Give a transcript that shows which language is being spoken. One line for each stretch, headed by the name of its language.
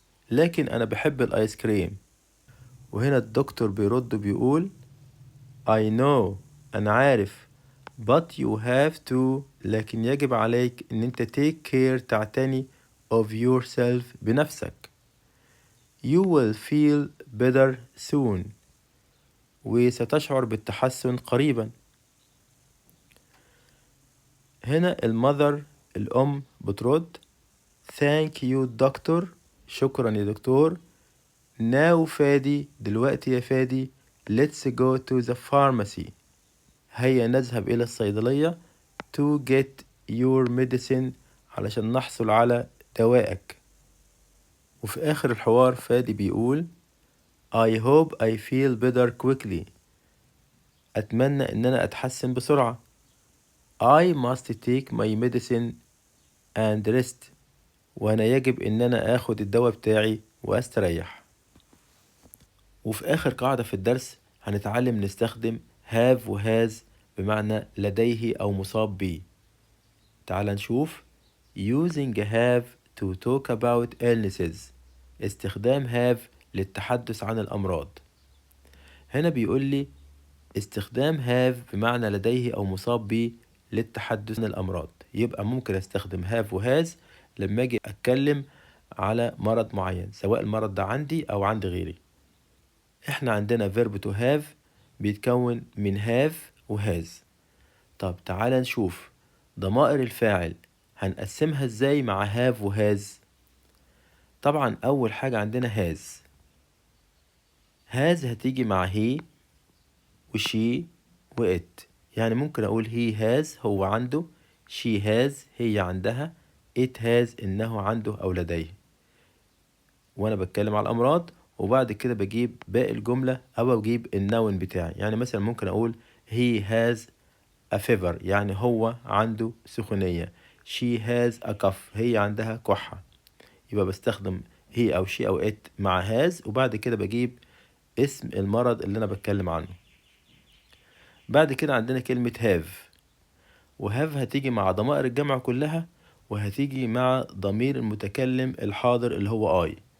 Arabic: لكن أنا بحب الآيس كريم. وهنا الدكتور بيرد بيقول
English: I know.
Arabic: أنا عارف.
English: But you have to.
Arabic: لكن يجب عليك إن أنت
English: take care
Arabic: تعتني
English: of yourself
Arabic: بنفسك.
English: You will feel better soon.
Arabic: وستشعر بالتحسن قريبا. هنا المذر الأم بترد
English: Thank you doctor.
Arabic: شكرا يا دكتور. Now فادي. دلوقتي يا فادي.
English: Let's go to the pharmacy.
Arabic: هيا نذهب إلى الصيدلية
English: to get your medicine.
Arabic: علشان نحصل على دوائك. وفي آخر الحوار فادي بيقول
English: I hope I feel better quickly.
Arabic: أتمنى إن أنا أتحسن بسرعة.
English: I must take my medicine and rest.
Arabic: وأنا يجب إن أنا آخد الدواء بتاعي وأستريح. وفي آخر قاعدة في الدرس هنتعلم نستخدم have و has بمعنى لديه أو مصاب بيه. تعال نشوف
English: using have to talk about illnesses.
Arabic: استخدام have للتحدث عن الأمراض. هنا بيقول لي استخدام have بمعنى لديه أو مصاب بيه للتحدث عن الأمراض. يبقى ممكن استخدم have و has لما أجي أتكلم على مرض معين، سواء المرض ده عندي أو عند غيري. احنا عندنا verb to have بيتكون من have و has. طب تعال نشوف ضمائر الفاعل هنقسمها ازاي مع have و has. طبعا أول حاجة عندنا has. has هتيجي مع he و she و it. يعني ممكن أقول
English: he has
Arabic: هو عنده،
English: she has
Arabic: هي عندها،
English: it has
Arabic: إنه عنده أو لديه. وأنا بتكلم على الأمراض وبعد كده بجيب باقي الجملة أو بجيب النون بتاعي. يعني مثلا ممكن أقول
English: he has a fever
Arabic: يعني هو عنده سخونية.
English: she has a cough
Arabic: هي عندها كحة. يبقى بستخدم he أو she أو it مع has وبعد كده بجيب اسم المرض اللي أنا بتكلم عنه. بعد كده عندنا كلمة have. وهاف هتيجي مع ضمائر الجمع كلها وهتيجي مع ضمير المتكلم الحاضر اللي هو I.